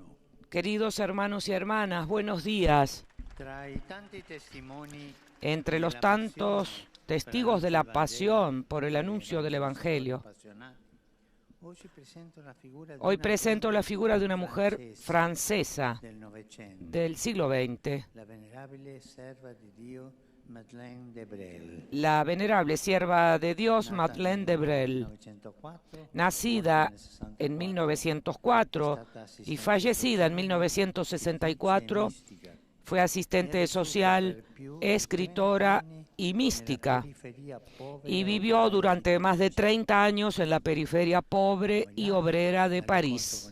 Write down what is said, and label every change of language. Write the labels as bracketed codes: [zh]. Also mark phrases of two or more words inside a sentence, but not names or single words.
[es] Queridos hermanos y hermanas, buenos días. [it] Tra i tanti testimoni [es] Entre los tantos testigos de la pasión por el anuncio del Evangelio, hoy presento la figura de una mujer francesa [it] del Novecento, [es] del siglo XX, [it] la venerabile serva di Dio Madeleine de Brel, [es] la venerable sierva de Dios Madeleine de Brel, nacida en 1904 y fallecida en 1964, fue asistente social, escritora y mística, y vivió durante más de 30 años en la periferia pobre y obrera de París.